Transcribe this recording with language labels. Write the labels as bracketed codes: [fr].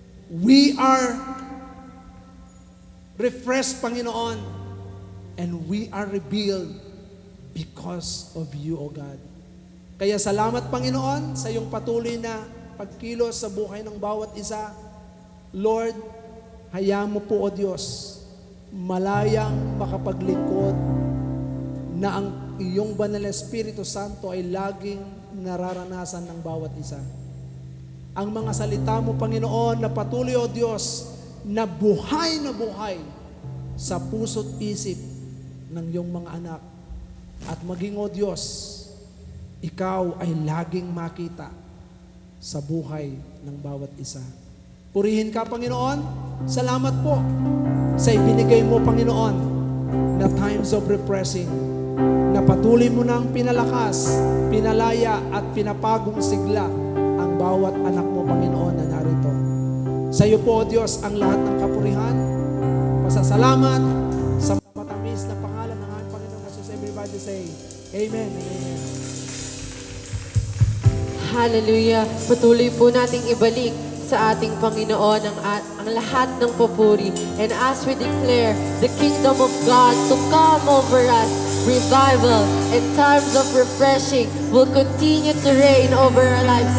[en] We are refreshed, Panginoon. And we are revealed because of you, O God. [tl] Kaya salamat, Panginoon, sa iyong patuloy na pagkilos sa buhay ng bawat isa. Lord, hayaan mo po, O Diyos, malayang makapaglingkod na ang iyong banal na Espiritu Santo ay laging nararanasan ng bawat isa. Ang mga salita mo, Panginoon, na patuloy, O Diyos, na buhay sa puso't isip ng iyong mga anak. At maging, O Diyos, ikaw ay laging makita sa buhay ng bawat isa. Purihin ka, Panginoon. Salamat po sa ibinigay mo, Panginoon, na [en] times of refreshing, [tl] na patuloy mo nang pinalakas, pinalaya at pinapagong sigla ang bawat anak mo, Panginoon, na narito. Sa iyo po, O Diyos, ang lahat ng kapurihan, pasasalamat sa matamis na pangalan ng ating Panginoon Jesus. [en] Everybody say, Amen and Amen. Hallelujah. [tl] Patuloy po nating ibalik sa ating Panginoon ang lahat ng papuri. [en] And as we declare the kingdom of God to come over us, revival and times of refreshing will continue to reign over our lives.